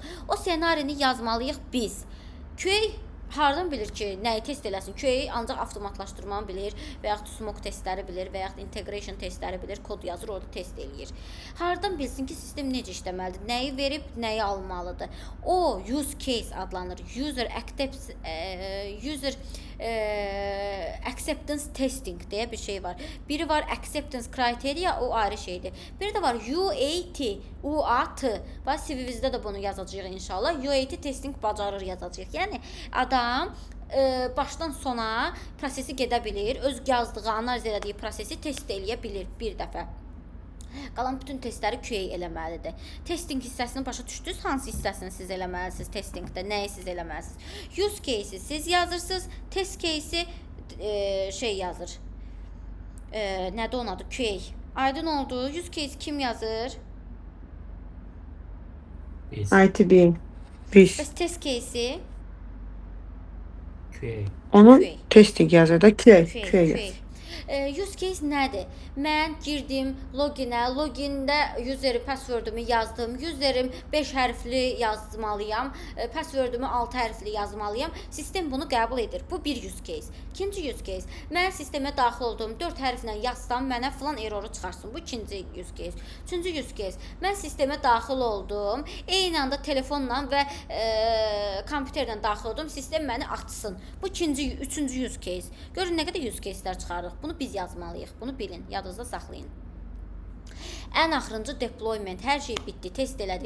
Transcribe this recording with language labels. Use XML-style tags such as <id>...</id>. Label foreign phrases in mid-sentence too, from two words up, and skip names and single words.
<az>O senarini yazmalıyıq biz. QA hardan bilir ki, nəyi test eləsin? QA ancaq avtomatlaşdırmanı bilir və yaxud smoke testləri bilir və yaxud integration testləri bilir, kod yazır, orada test eləyir. Hardan bilsin ki, sistem necə işləməlidir? Nəyi verib, nəyi almalıdır? O</az> <en>use case</en> <az>adlanır.</az> <en>User acceptance testing</en> <az>deyə bir şey var. Biri var</az> <en>acceptance criteria,</en> <az>o ayrı şeydir. Biri də var UAT. Bax, CV-vizdə də bunu yazacağıq inşallah.</az> <en>UAT testing</en> <az>bacarır yazacağıq. Yəni adam başdan sona prosesi gedə bilir, öz yazdığı, analiz elədiyi prosesi test eləyə bilir bir dəfə. Qalan bütün testləri QA eləməlidir. Testing hissəsini başa düşdünüz? Hansı hissəsini siz eləməlisiniz testingdə? Nəyi siz eləməlisiniz?</az> <en>Use case-</en> <az>i siz yazırsınız,</az> <en>test case-</en> <az>i şey yazır. Nədir onun adı? QA. Aydın oldu.</az> <en>Use case</en> <az>kim yazır? ITB. Biz. Bəs</az> <en>test case-</en> <az>i? QA. Onun QA. testing yazır da QA QA. yazır.</az> <en>Use case</en> <az>nədir? Mən girdim loginə, logində userim, password'umu yazdım. Userim 5 hərfli yazmalıyam, password'umu 6 hərfli yazmalıyam. Sistem bunu qəbul edir. Bu bir</az> <en>use case.</en> <az>İkinci</az> <en>use case.</en> <az>Mən sistemə daxil oldum, 4 hərflə yazsam mənə filan erroru çıxarsın. Bu ikinci</az> <en>use case.</en> <az>Üçüncü</az> <en>use case.</en> <az>Mən sistemə daxil oldum, eyni anda telefonla və kompüterlə daxil oldum, sistem məni açsın. Bu üçüncü</az> <en>use case.</en> <az>Görün nə qədər</az> <en>use case'lər</en> <az>çıxarırıq. Bunu biz yazmalıyıq. Bunu bilin, yadınızda saxlayın. Ən axırıncı deployment, hər şey bitdi, test elədik.</az>